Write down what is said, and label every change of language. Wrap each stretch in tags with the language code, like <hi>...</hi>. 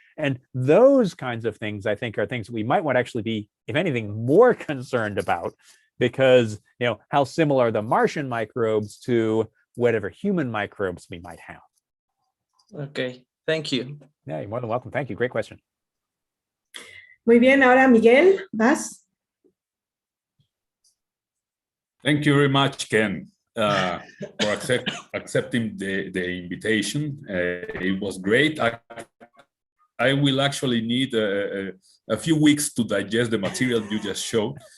<en>And those kinds of things, I think, are things we might want to actually be, if anything, more concerned about, because, how similar are the Martian microbes to whatever human microbes we might have. Okay, thank you. Yeah, you're more than welcome. Thank you. Great question.</en> <es>Muy bien, ahora Miguel, vas.</es> <en>Thank you very much, Ken, for accepting the invitation. It was great. I will actually need a few weeks to digest the material you just showed.</en>